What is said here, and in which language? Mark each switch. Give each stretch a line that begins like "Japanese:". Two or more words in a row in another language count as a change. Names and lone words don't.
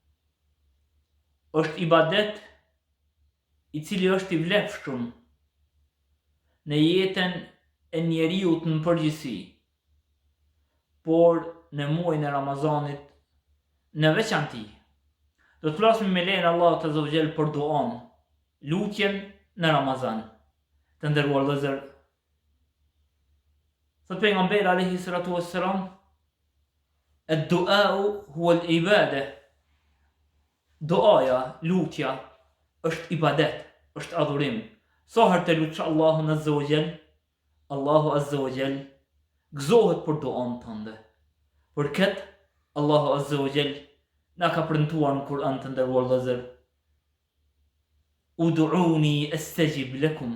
Albanian: Është ibadet i cili është i vlefshëm në jetën e njeriut në përgjithësi, por në muajin e Ramazanit në veçanti. Do të flasim me lejen e Allahut
Arabic: عز وجل
Albanian: për duan, lutjen në Ramazan. Të nderuar vëllezër, thot pejgamberi
Arabic: عليه الصلاة والسلام, الدعاء هو العبادة.
Albanian: Duaja, lutja, është ibadet, është adhurim. Sa herë të lutsh Allahun
Arabic: عز وجل,
Albanian: Allahu
Arabic: عز وجل
Albanian: gëzohet për duan tënde. Për këtë, Allahu
Arabic: عز وجل
Albanian: na ka premtuar në Kur'an, të nderuar vëllezër,
Arabic: ادعوني أستجب لكم.